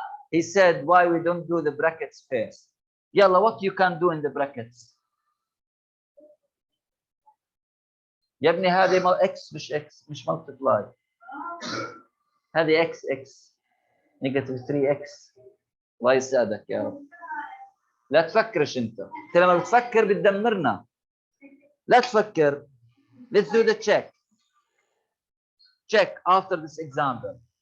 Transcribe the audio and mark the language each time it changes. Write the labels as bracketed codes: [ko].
[en] He said why we don't do the brackets first. Yalla, what you can do in the brackets? [ar] يا ابني هذه x مش x مش multiply. هذه x negative 3x. الله يسعدك يا رب. لا تفكرش انت لما بتفكر بتدمرنا. لا تفكر. [en] Let's do the check. Check after this example.